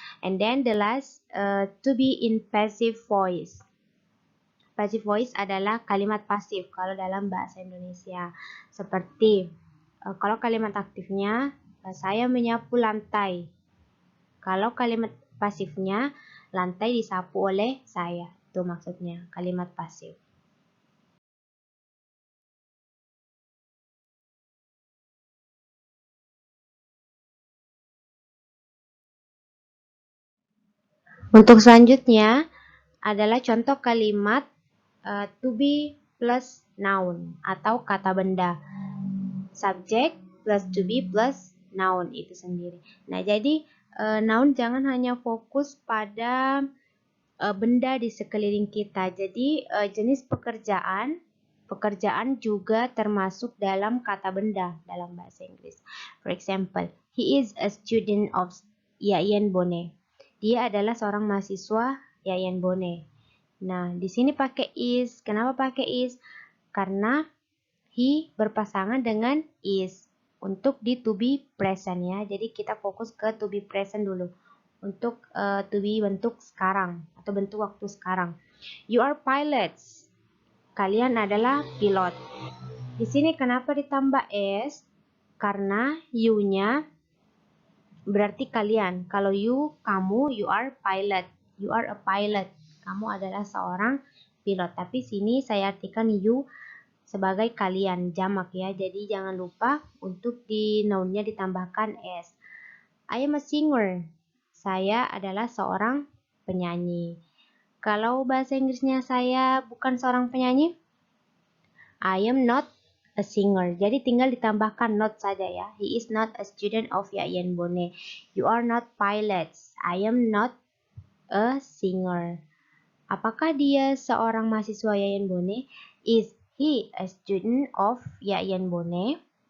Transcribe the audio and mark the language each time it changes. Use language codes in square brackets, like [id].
[en] And then the last to be in passive voice. [id] Passive voice adalah kalimat pasif kalau dalam bahasa Indonesia. Seperti kalau kalimat aktifnya saya menyapu lantai. Kalau kalimat pasifnya lantai disapu oleh saya. Itu maksudnya kalimat pasif. Untuk selanjutnya adalah contoh kalimat to be plus noun atau kata benda. [en] Subject plus to be plus noun [id] itu sendiri. Nah, jadi noun jangan hanya fokus pada benda di sekeliling kita. Jadi jenis pekerjaan juga termasuk dalam kata benda dalam bahasa Inggris. [en] For example, he is a student of Yayan Bone. [id] Dia adalah seorang mahasiswa Yayan Bone. Nah, di sini pakai is. Kenapa pakai is? Karena he berpasangan dengan is untuk di to be present ya. Jadi kita fokus ke to be present dulu. Untuk to be bentuk sekarang atau bentuk waktu sekarang. [en] You are pilots. [id] Kalian adalah pilot. Di sini kenapa ditambah s? Karena you-nya berarti kalian. Kalau you, kamu, [en] you are pilot. You are a pilot. [id] Kamu adalah seorang pilot. Tapi sini saya artikan you sebagai kalian, jamak ya. Jadi jangan lupa untuk di noun-nya ditambahkan s. [en] I am a singer. [id] Saya adalah seorang penyanyi. Kalau bahasa Inggrisnya saya bukan seorang penyanyi, [en] I am not a singer. [id] Jadi tinggal ditambahkan not saja ya. [en] He is not a student of Yayan Bone. You are not pilots. I am not a singer. [id] Apakah dia seorang mahasiswa Yayan Bone? [en] Is he a student of Yayan Bone?